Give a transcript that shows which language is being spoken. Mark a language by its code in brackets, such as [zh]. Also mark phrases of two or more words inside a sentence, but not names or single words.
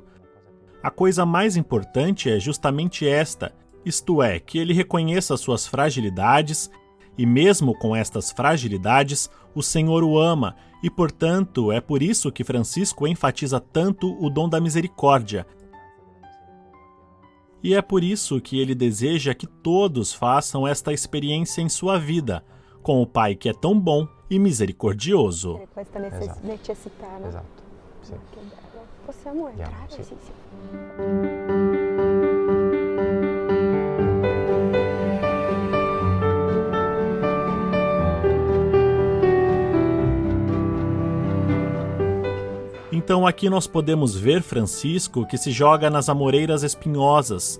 [pt] A coisa mais importante é justamente esta, isto é, que ele reconheça suas fragilidades e mesmo com estas fragilidades, o Senhor o ama e, portanto, é por isso que Francisco enfatiza tanto o dom da misericórdia. E é por isso que ele deseja que todos façam esta experiência em sua vida, com o Pai que é tão bom e misericordioso. [it] Questa necessità, no? Esatto, sì. Che bello. Possiamo entrare? Sì. Sì. [pt] Então aqui nós podemos ver Francisco que se joga nas amoreiras espinhosas.